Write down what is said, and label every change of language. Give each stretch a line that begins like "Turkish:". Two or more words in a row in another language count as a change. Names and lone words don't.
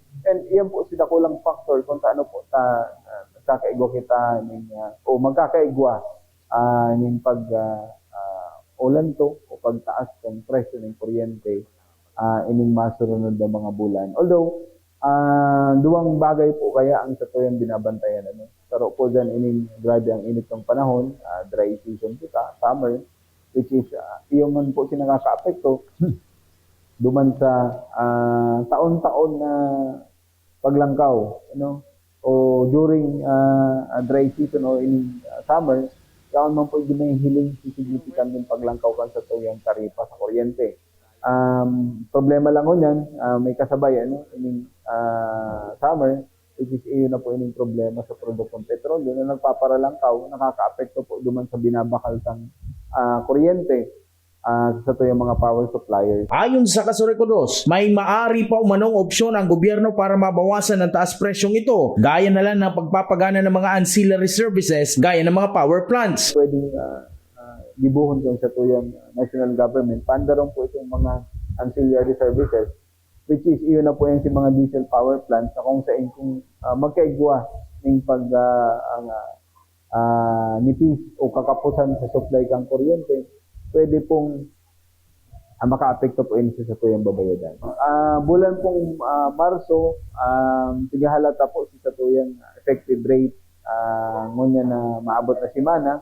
Bikol: And iyan po sila kulang factor kung taano po magkakaigwa kita o magkakaigwa ng pag ulan to o pagtaas ng presyo ng kuryente ining masunod ng mga bulan. Although, duwang bagay po kaya ang satuyang binabantayan. Pero po dyan ining grabe ang init ng panahon,
English: dry season
Bikol: kita, summer,
English: which is
Bikol: iyon man po sinakaka-apekto duman sa taon-taon na paglangkaw, o
English: during dry season
Bikol: o
English: in summer,
Bikol: kaon man po may hiling significant ng paglangkaw kan sa tuyang taripa sa kuryente. Problema lang yan, may kasabay ining summer,
English: which is
Bikol: iyon na po ining problema sa produktong petrolyo na nagpaparalangkaw, nakaka-apekto po duman sa binabakal sang kuryente sa tuyang mga
English: power suppliers.
Filipino: Ayon sa Kasureco Dos, may maari pa umanong opsyon ang gobyerno para mabawasan ang taas presyong ito, gaya na lang ng pagpapagana ng mga
English: ancillary services
Filipino: gaya ng mga
English: power plants.
Bikol: Pwedeng gibuhon ko sa tuyang
English: national government,
Bikol: pandaron po itong mga
English: ancillary services, which is
Bikol: iyon na po yung si mga
English: diesel power plants
Bikol: na kung saan kung magkaigwa ng nipis o kakapusan sa supply kang kuryente, pwede pong maka-apekto po yun sa tuyang babayadan. Bulan pong Marso, tigahalata po sa tuyang
English: effective rate
Bikol: ngunya na maabot na simana.